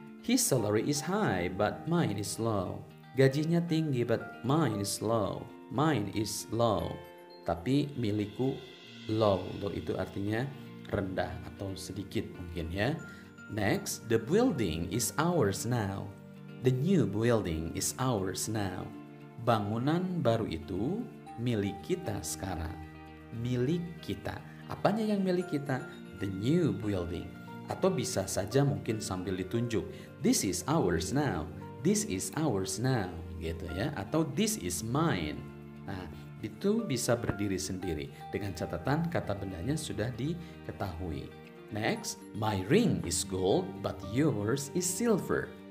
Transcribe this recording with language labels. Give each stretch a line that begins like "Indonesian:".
English: His salary is high but mine is low.
Indonesian: Gajinya tinggi
English: but mine is low. Mine is low.
Indonesian: Tapi milikku
English: low.
Indonesian: Low itu artinya rendah atau sedikit mungkin ya.
English: Next, the building is ours now. The new building is ours now.
Indonesian: Bangunan baru itu milik kita sekarang. Milik kita. Apanya yang milik kita?
English: The new building.
Indonesian: Atau bisa saja mungkin sambil ditunjuk.
English: This is ours now. This is ours now.
Indonesian: Gitu ya.
English: Atau this is mine.
Indonesian: Nah, itu bisa berdiri sendiri. Dengan catatan kata bendanya sudah diketahui.
English: Next, my ring is gold but yours is silver.